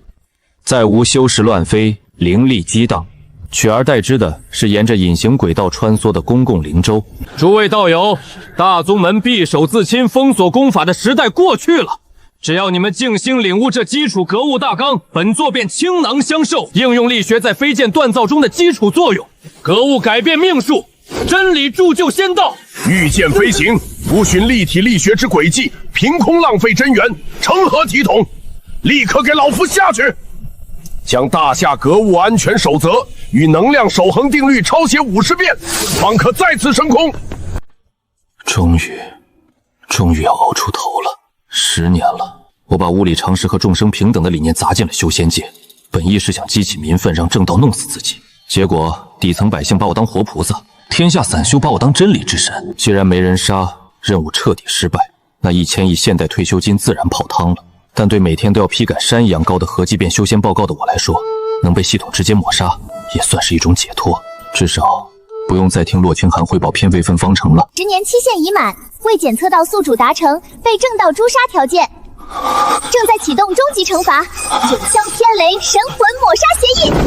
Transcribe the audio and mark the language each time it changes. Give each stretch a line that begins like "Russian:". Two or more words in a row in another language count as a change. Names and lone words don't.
Chinese: 再無修士亂飛、靈力激盪，取而代之的是沿着隱形軌道穿梭的公共靈舟。諸位道友，大宗門匕首自欽、封鎖功法的時代過去了，只要你們靜心領悟這基礎格物大綱，本座便傾囊相授，應用力學在飛劍鍛造中的基礎作用，格物改變命數，真理铸就仙道。御剑飞行，不循立体力学之轨迹，凭空浪费真元，成何体统？立刻给老夫下去！将大夏格物安全守则与能量守恒定律抄写50遍，方可再次升空。终于要熬出头了。10年了，我把物理常识和众生平等的理念砸进了修仙界，本意是想激起民愤，让正道弄死自己。结果底层百姓把我当活菩萨，天下散修把我当真理之神。既然没人杀，任務彻底失敗，那1000亿现代退休金自然泡汤了。但对每天都要批改山一样高的核聚变修仙報告的我來說，能被系統直接抹殺，也算是一種解脫。至少不用再听洛清寒匯報偏废分方程了。 10年期限已滿，未檢測到宿主達成被正道誅殺條件，正在啟動終極懲罰——九霄天雷神魂抹殺協議。